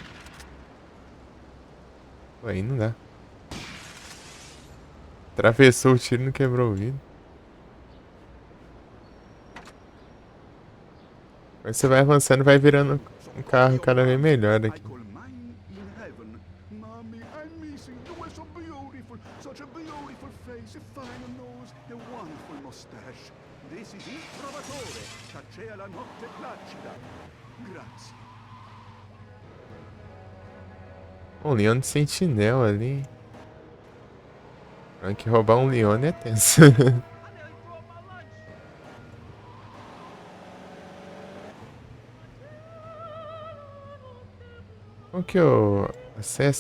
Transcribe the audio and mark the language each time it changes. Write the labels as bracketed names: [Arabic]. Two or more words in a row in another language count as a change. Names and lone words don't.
[Portuguese] Pô, aí não dá. Atravessou o tiro e não quebrou o vidro. Aí você vai avançando e vai virando um carro cada vez melhor aqui. [English] Mommy, I'm missing. You were so beautiful. Such a beautiful face, a fine nose, a wonderful mustache. This is il trovatore. [Italian] Caccia la notte placida. Grazie. [Portuguese] Um leão de sentinela ali. Tem que roubar um leão é tenso. Como que eu acesso?